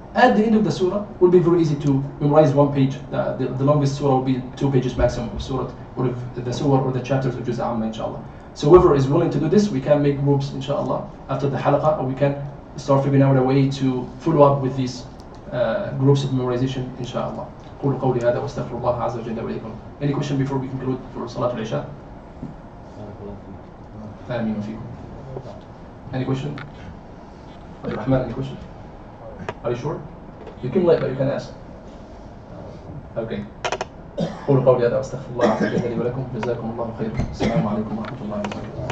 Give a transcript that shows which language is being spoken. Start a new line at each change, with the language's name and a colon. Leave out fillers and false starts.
English: At the end of the surah, it will be very easy to memorize one page. The longest surah will be 2 pages maximum of surah, or of the surah or the chapters of Juz Amma, inshallah. So whoever is willing to do this, we can make groups, inshallah, after the halaqah, or we can start figuring out a way to follow up with these groups of memorization, inshallah.
Arabic: قولوا قولي هذا واستغفر الله عز وجل ولكم.
English: Any question before we conclude for Salat al-Isha?
Arabic: آمين وفيكم.
English: Any question? Rahman, any question? Are you sure? You came late, but you can ask. Okay.
Arabic: قولوا قولي هذا واستغفر الله عز وجل لي ولكم. جزاكم الله خيرا. السلام عليكم ورحمة الله وبركاته.